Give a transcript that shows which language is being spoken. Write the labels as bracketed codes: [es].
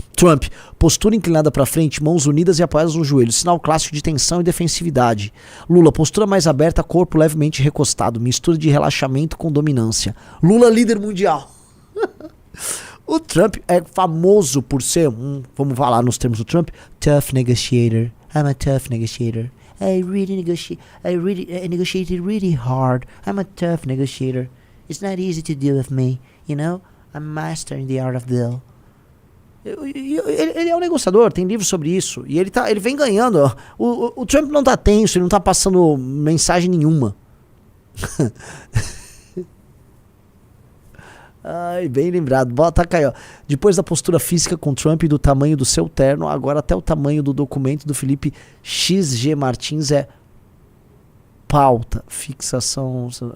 [pt] Trump, postura inclinada pra frente, mãos unidas e apoiadas no joelho, sinal clássico de tensão e defensividade. Lula, postura mais aberta, corpo levemente recostado, mistura de relaxamento com dominância. Lula, líder mundial. O Trump é famoso por ser vamos falar nos termos do Trump, [en] tough negotiator. I'm a tough negotiator. I negotiated really hard. I'm a tough negotiator. It's not easy to deal with me, you know? I'm master in the art of deal. [pt] Ele é um negociador, tem livros sobre isso. E ele vem ganhando. O Trump não tá tenso, ele não tá passando mensagem nenhuma. Ai, bem lembrado. Bota aí, ó. Depois da postura física com Trump e do tamanho do seu terno, agora até o tamanho do documento do Felipe XG Martins é pauta, fixação.